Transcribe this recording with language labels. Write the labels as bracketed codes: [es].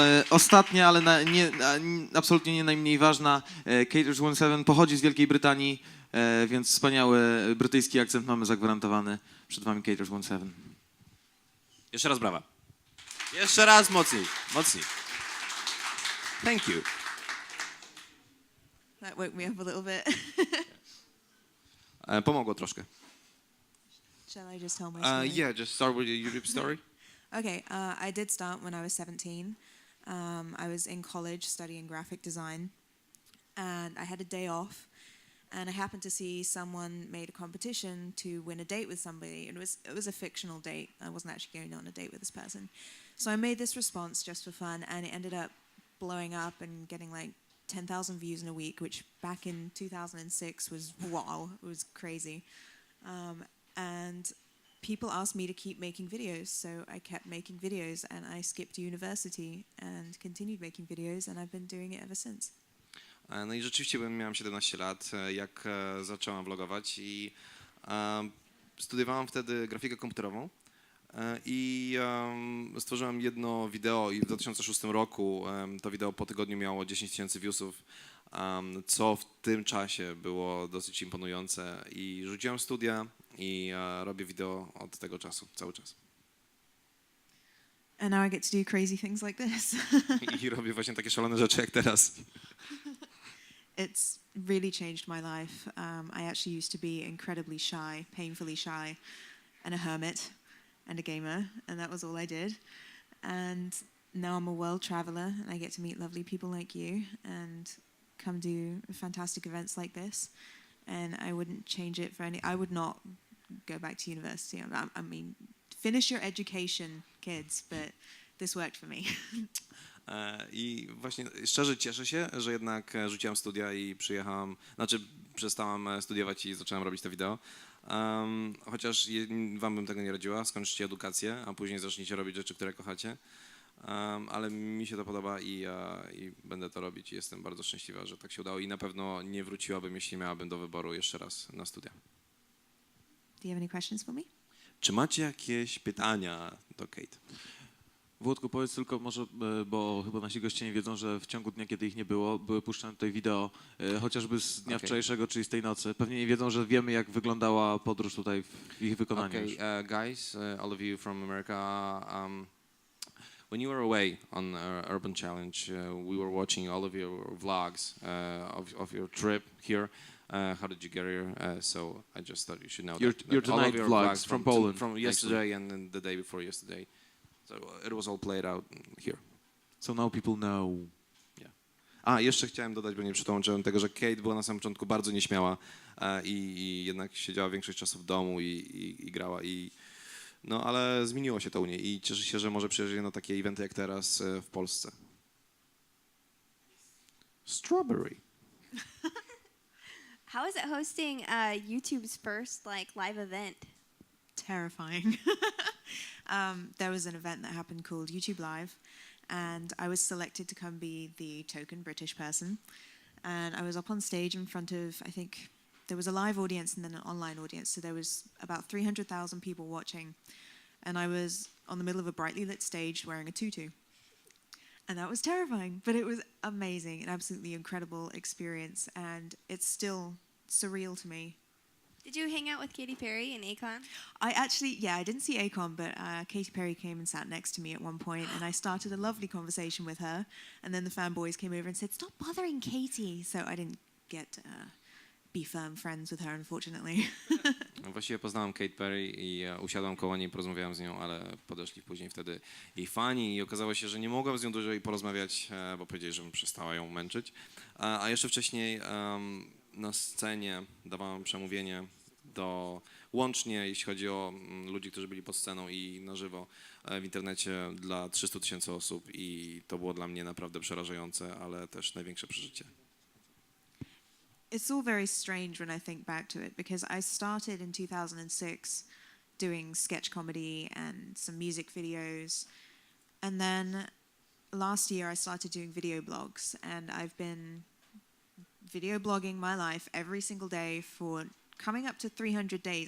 [pl] Ostatnia, ale absolutnie nie najmniej ważna. Caters17 pochodzi z Wielkiej Brytanii, więc wspaniały brytyjski akcent mamy zagwarantowany. Przed wami Caters17. Jeszcze raz brawa. Jeszcze raz mocniej, mocniej. [en] Thank you. That woke me up a little bit. [pl] Pomogło troszkę. [en] Shall I just tell my story? Yeah, just start with your YouTube story. Okay, I did start when I was 17. I was in college studying graphic design, and I had a day off, and I happened to see someone made a competition to win a date with somebody. It was a fictional date. I wasn't actually going on a date with this person. So I made this response just for fun, and it ended up blowing up and getting like 10,000 views in a week, which back in 2006 was wow, it was crazy. And people asked me to keep making videos, so I kept making videos, and I skipped university and continued making videos, and I've been doing it ever since. [pl] No i rzeczywiście miałem 17 lat, jak zacząłem vlogować i studiowałem wtedy grafikę komputerową i stworzyłem jedno wideo i w 2006 roku to wideo po tygodniu miało 10 000 viewsów, co w tym czasie było dosyć imponujące i rzuciłem studia i robię wideo od tego czasu, cały czas. [en] And now I get to do crazy things like this. [pl] I robię właśnie takie szalone rzeczy jak teraz. [en] It's really changed my life. I actually used to be incredibly shy, painfully shy, and a hermit, and a gamer, and that was all I did. And now I'm a world traveler, and I get to meet lovely people like you, and come do fantastic events like this. And I wouldn't change it for any. I would not go back to university. I mean, finish your education, kids, but this worked for me. [pl] I właśnie szczerze cieszę się, że jednak rzuciłem studia i przyjechałem, znaczy przestałem studiować i zacząłem robić to wideo. Chociaż wam bym tego nie radziła, skończcie edukację, a później zacznijcie robić rzeczy, które kochacie. Ale mi się to podoba i będę to robić i jestem bardzo szczęśliwa, że tak się udało i na pewno nie wróciłabym, jeśli miałabym do wyboru jeszcze raz na studia. [en] Do you have any questions for me? [pl] Czy macie jakieś pytania do Kate? Włodku, powiedz tylko może, bo chyba nasi goście nie wiedzą, że w ciągu dnia, kiedy ich nie było, były puszczane tutaj wideo, chociażby z dnia wczorajszego, czyli z tej nocy. Pewnie nie wiedzą, że wiemy, jak wyglądała podróż tutaj w ich wykonaniu. [en] Okay, guys, all of you from America, when you were away on Urban Challenge, we were watching all of your vlogs of your trip here. How did you get here? So I just thought you should know Your that all tonight of your vlogs from Poland, from yesterday and then the day before yesterday. So it was all played out here. So now people know. Yeah. [pl] Jeszcze chciałem dodać, bo nie przetłumaczyłem tego, że Kate była na samym początku bardzo nieśmiała i jednak siedziała większość czasu w domu i grała no ale zmieniło się to u niej i cieszę się, że może przyjeżdżać na takie eventy jak teraz w Polsce. [en] Strawberry. How is it hosting YouTube's first live event? Terrifying. There was an event that happened called YouTube Live, and I was selected to come be the token British person. And I was up on stage in front of, I think, there was a live audience and then an online audience. So there was about 300,000 people watching. And I was on the middle of a brightly lit stage wearing a tutu. And that was terrifying, but it was amazing, an absolutely incredible experience. And it's still surreal to me. Did you hang out with Katy Perry and Akon? I didn't see Akon, but Katy Perry came and sat next to me at one point, and I started a lovely conversation with her. And then the fanboys came over and said, "Stop bothering Katy." So I didn't get to be firm friends with her, unfortunately. [pl] Właściwie poznałem Katy Perry i usiadłem koło niej, porozmawiałem z nią, ale podeszli później wtedy jej fani i okazało się, że nie mogłem z nią dłużej porozmawiać, bo powiedzieli, że przestała ją męczyć. A jeszcze wcześniej na scenie dawałem przemówienie łącznie, jeśli chodzi o ludzi, którzy byli pod sceną i na żywo, w internecie dla 300 000 osób i to było dla mnie naprawdę przerażające, ale też największe przeżycie. [en] It's all very strange when I think back to it because I started in 2006 doing sketch comedy and some music videos. And then last year I started doing video blogs, and I've been video blogging my life every single day for coming up to 300 days.